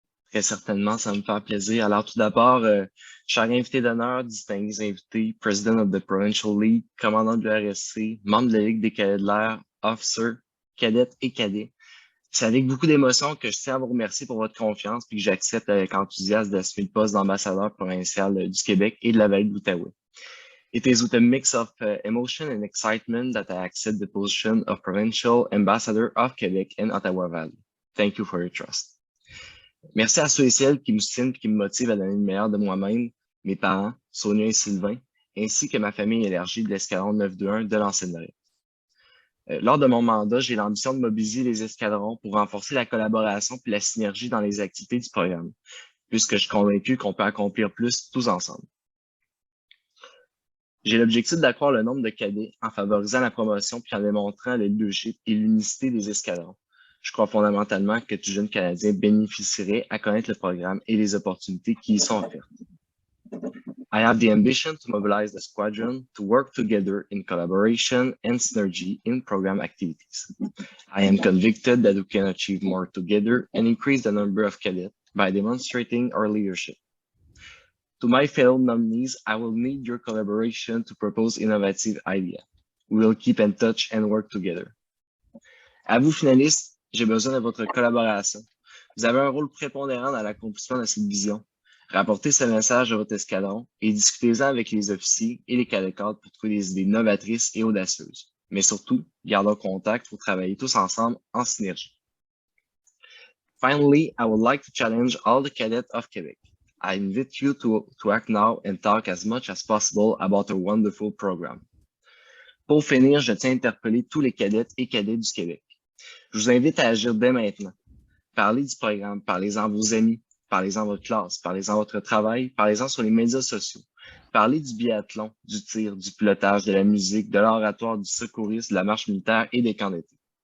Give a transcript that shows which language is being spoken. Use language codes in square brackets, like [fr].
[fr] Très certainement, ça me fait plaisir. Alors, tout d'abord, cher invité d'honneur, distingués invités, [en] President of the Provincial League, [fr] commandant de l'URSC, membre de la Ligue des cadets de l'air, officer, cadette et cadet. C'est avec beaucoup d'émotion que je tiens à vous remercier pour votre confiance et que j'accepte avec enthousiasme d'assumer le poste d'ambassadeur provincial du Québec et de la vallée de l'Outaouais. [en] It is with a mix of emotion and excitement that I accept the position of Provincial Ambassador of Quebec and Ottawa Valley. Thank you for your trust. [fr] Merci à ceux et celles qui me soutiennent et qui me motivent à donner le meilleur de moi-même, mes parents, Sonia et Sylvain, ainsi que ma famille élargie de l'escadron 921 de l'ancienne Lorette. Lors de mon mandat, j'ai l'ambition de mobiliser les escadrons pour renforcer la collaboration et la synergie dans les activités du programme, puisque je suis convaincu qu'on peut accomplir plus tous ensemble. J'ai l'objectif d'accroître le nombre de cadets en favorisant la promotion puis en démontrant le leadership et l'unicité des escadrons. Je crois fondamentalement que tout jeune Canadien bénéficierait à connaître le programme et les opportunités qui y sont offertes. [en] I have the ambition to mobilize the squadron to work together in collaboration and synergy in program activities. I am convicted that we can achieve more together and increase the number of cadets by demonstrating our leadership. To my fellow nominees, I will need your collaboration to propose innovative ideas. We will keep in touch and work together. [fr] À vous, finalistes, j'ai besoin de votre collaboration. Vous avez un rôle prépondérant dans l'accomplissement de cette vision. Rapportez ce message à votre escadron et discutez-en avec les officiers et les cadets cadres pour trouver des idées novatrices et audacieuses. Mais surtout, gardons contact pour travailler tous ensemble en synergie. [en] Finally, I would like to challenge all the cadets of Quebec. I invite you to act now and talk as much as possible about our wonderful program. [fr] Pour finir, je tiens à interpeller tous les cadettes et cadets du Québec. Je vous invite à agir dès maintenant. Parlez du programme, parlez-en à vos amis, parlez-en à votre classe, parlez-en à votre travail, parlez-en sur les médias sociaux. Parlez du biathlon, du tir, du pilotage, de la musique, de l'oratoire, du secourisme, de la marche militaire et des camps d'été.